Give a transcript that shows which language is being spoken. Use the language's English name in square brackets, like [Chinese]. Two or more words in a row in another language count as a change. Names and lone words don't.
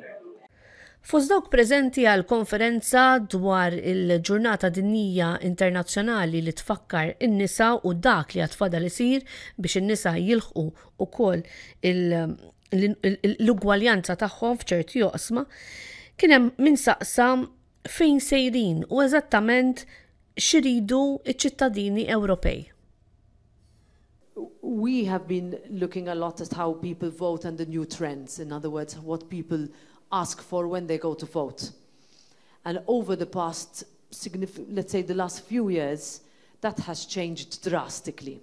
[Maltese] Fost dawk preżenti għal konferenza dwar il-Ġurnata Dinjija Internazzjonali li tfakkar in-nisa u dak li għatfadal isir biex in-nisa jilħqu ukoll l-ugwaljanza tagħhom f'ċerti joqsma, kien hemm min saqsa fejn sejrin u eżattament x'iridu iċ-ċittadini Ewropej. [English] We have been looking a lot at how people vote and the new trends. In other words, what people ask for when they go to vote. And over the past, let's say the last few years, that has changed drastically.